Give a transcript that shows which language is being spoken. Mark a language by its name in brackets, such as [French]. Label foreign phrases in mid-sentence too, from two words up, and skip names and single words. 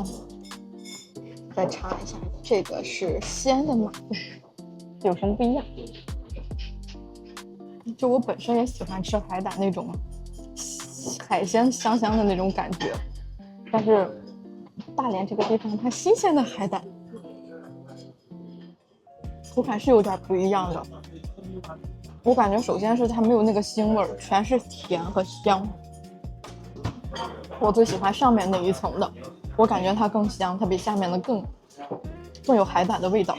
[Chinese] 再嘗一下，這個是鮮的馬肉，有什麼不一樣？就我本身也喜歡吃海膽那種海鮮香香的那種感覺，但是大連這個地方它新鮮的海膽口感是有點不一樣的。我感覺首先是它沒有那個腥味兒，全是甜和香。我最喜歡上面那一層的，我感覺它更香，它比下面的更有海膽的味道。